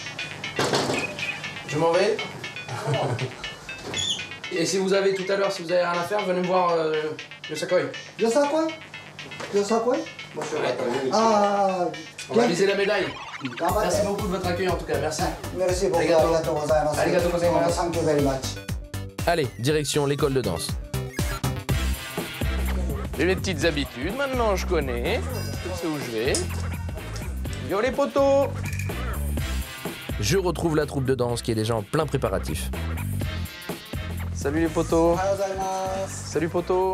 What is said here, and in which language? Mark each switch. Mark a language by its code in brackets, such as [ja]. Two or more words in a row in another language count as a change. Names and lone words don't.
[fr] Je m'en vais. Et si vous avez tout à l'heure, si vous avez rien à faire, venez me voir Yosakoi. Yosakoi? Yosakoi? Bonjour. Ah, on va viser la médaille. Merci beaucoup de votre accueil en tout cas, merci. Merci beaucoup, [ja] ありがとうございます. ありがとうございます. [en] Thank you very much. [fr] Allez, direction l'école de danse. J'ai mes petites habitudes, maintenant je connais. Je sais où je vais. Yo les potos! Je retrouve la troupe de danse qui est déjà en plein préparatif. Salut les potos. Salut potos.